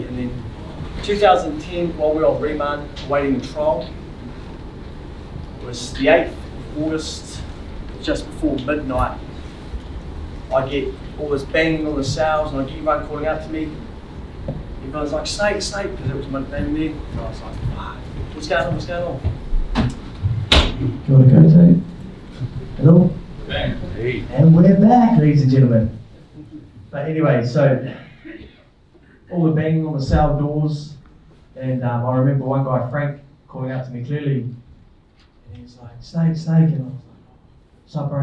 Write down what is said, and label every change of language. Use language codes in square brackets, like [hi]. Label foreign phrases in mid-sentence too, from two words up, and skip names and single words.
[en] And then 2010, while we were on remand, awaiting trial, it was the 8th of August, just before midnight. I get all this banging on the cells, and I get everyone calling out to me. Everyone's like, Snake, because it was my name there. And I was like, fuck, what's going on? [mi] Kia ora koutou. [en] Hello? Hey. And we're back, ladies and gentlemen. But anyway, so all the banging on the cell doors, and I remember one guy, Frank, calling out to me clearly, and he was like, Snake, and I was like, what's up, bro?